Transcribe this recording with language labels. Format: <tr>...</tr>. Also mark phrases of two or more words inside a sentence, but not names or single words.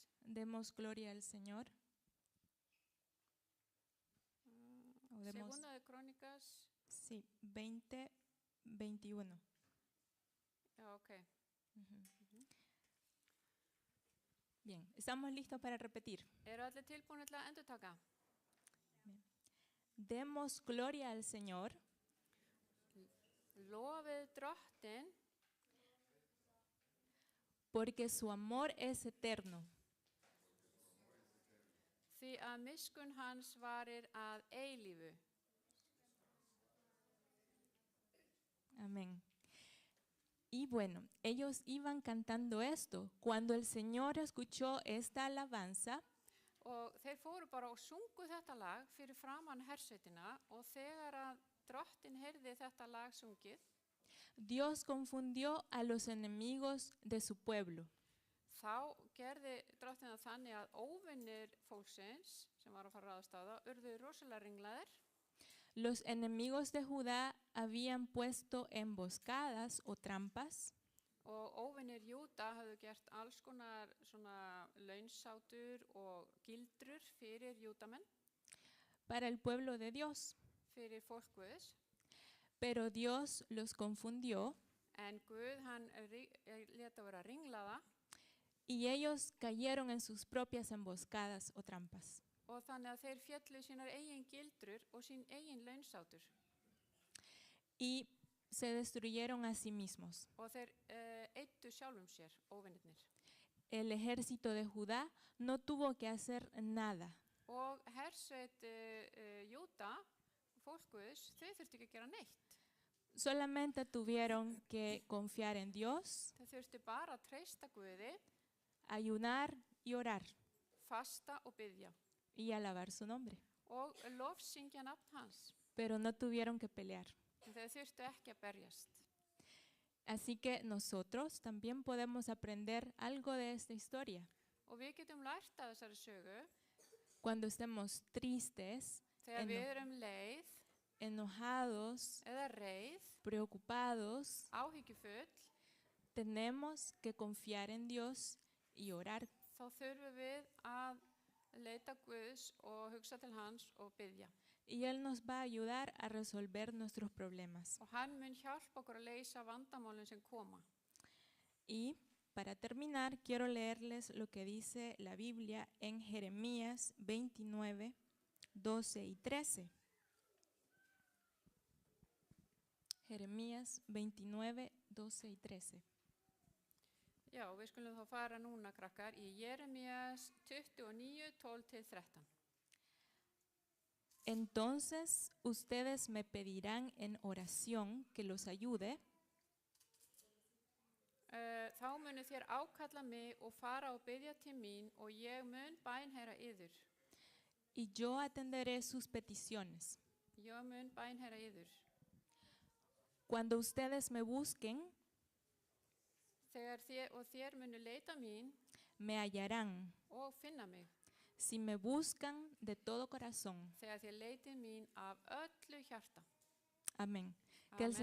<es>Demos gloria al Señor. O demos, Segunda de Crónicas. sí, 20, 21. Ok. Ujú. Bien, estamos listos para repetir.</es> <is>Eru allir tilbúinir til að endurtaka?</is> <es>Demos gloria al Señor,</es> <is>Lofið Drottin,</is> <es>porque su amor es eterno.</es> <is>því að miskunn hans varir að eilífu.</is> <es>Amén. Y bueno, ellos iban cantando esto. Cuando el Señor escuchó esta alabanza,</es> <is>Og þeir fóru bara og sungu þetta lag fyrir framann hersveitina og þegar að Drottin heyrði þetta lag sungið,</is> <es>Dios confundió a los enemigos de su pueblo.</es> <is>þá gerði Drottin það þannig að óvinnir fólksins sem var að fara að ráðast á það urðu rosalega ringlaðir.</is> <es>Los enemigos de Judá habían puesto emboscadas o trampas</es> <is>Og óvinnir Júda hafðu gert alls konar svona launsátur og gildrur fyrir Júdamenn,</is> <es>para el pueblo de Dios.</es> <is>fyrir fólk Guðs.</is> <es>Pero Dios los confundió</es> <is>En Guð, hann lét að vera ringlaða</is> <es>y ellos cayeron en sus propias emboscadas o trampas.</es> <is>og þannig að þeir féllu sínar eigin gildrur og sín eigin launsátur.</is> <es>Y se destruyeron a sí mismos.</es> <is>Og þeir eyddu sjálfum sér, óvinnirnir.</is> <es>El ejército de Judá no tuvo que hacer nada.</es> <is>Og hersveit Júda, fólk Guðs, þau þurftu ekki að gera neitt.</is> <es>Solamente tuvieron que confiar en Dios,</es> <is>Þau þurftu bara að treysta Guði,</is> <es>ayunar y orar</es> <is>fasta og biðja</is> <es>y alabar su nombre.</es> <is>og lofsyngja nafn hans.</is> <es>Pero no tuvieron que pelear.</es> <is>En þau þurftu ekki að berjast.</is> <es>Así que nosotros también podemos aprender algo de esta historia.</es> <is>Og við getum lært af þessari sögu</is> <es>Cuando estemos tristes,</es> <is>þegar við erum leið</is> <es>enojados,</es> <is>eða reið,</is> <es>preocupados,</es> <is>áhyggjufull,</is> <es>tenemos que confiar en Dios y orar.</es> <is>þá þurfum við að leita Guðs og hugsa til hans og biðja.</is> <es>Y Él nos va a ayudar a resolver nuestros problemas.</es> <is>Og hann mun hjálpa okkur að leysa vandamálin sem koma.</is> <es>Y para terminar, quiero leerles lo que dice la Biblia en Jeremías 29, 12 y 13. Jeremías 29, 12 y 13.</es> <is>Já, við skulum þá fara núna, krakkar, í Jeremías 29, 12-13.</is> <es>Entonces ustedes me pedirán en oración que los ayude,</es> <is>Þá munu þér ákalla mig og fara og biðja til mín og ég mun bænherra yður.</is> <es>y yo atenderé sus peticiones.</es> <is>Ég mun bænherra yður.</is> <es>Cuando ustedes me busquen,</es> <is>Þegar þér munu leita mín</is> <es>me hallarán,</es> <is>og finna mig.</is> <es>si me buscan de todo corazón.</es> <is>Þegar þér leitið mín af öllu hjarta.</is> <es>Amén. Que el</es>